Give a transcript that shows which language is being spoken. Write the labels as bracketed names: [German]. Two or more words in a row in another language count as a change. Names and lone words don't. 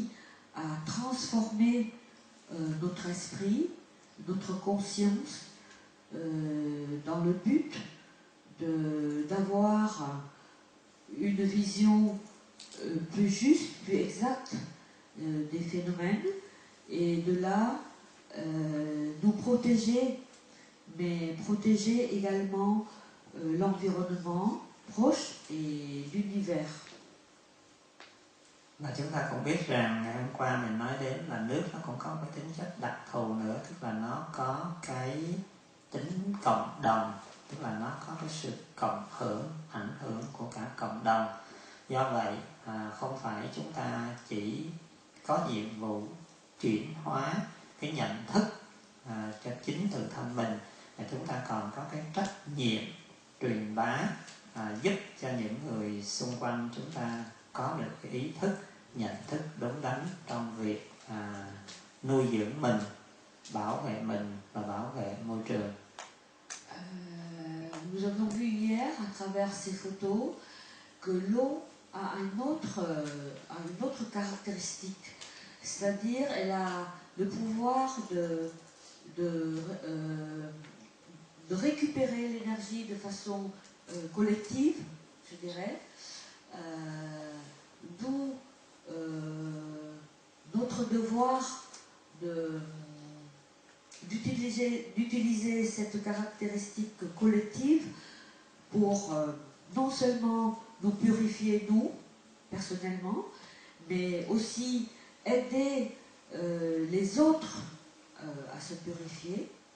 [French] à transformer notre esprit, notre conscience, dans le but d'avoir une vision plus juste, plus exact des phénomènes, et de là nous protéger, mais protéger également l'environnement proche et l'univers. [Vietnamese] Và chúng ta cũng biết rằng ngày hôm qua mình nói đến là nước nó cũng có cái tính chất đặc thù nữa, tức là nó có cái tính cộng đồng, tức là nó có cái sự cộng hưởng, ảnh hưởng của cả cộng đồng. Do vậy không phải chúng ta chỉ có nhiệm vụ chuyển hóa cái nhận thức cho chính từ thân mình, mà chúng ta còn có cái trách nhiệm truyền bá, giúp cho những người xung quanh chúng ta có được cái ý thức, nhận thức đúng đắn trong việc nuôi dưỡng mình, bảo vệ mình và bảo vệ môi trường. [French] Nous avons vu hier à travers ces photos que l'eau a une autre caractéristique, c'est-à-dire elle a le pouvoir de récupérer l'énergie de façon collective, je dirais, d'où notre devoir d'utiliser cette caractéristique collective pour non seulement nous purifier nous, personnellement, mais aussi aider les autres à se purifier,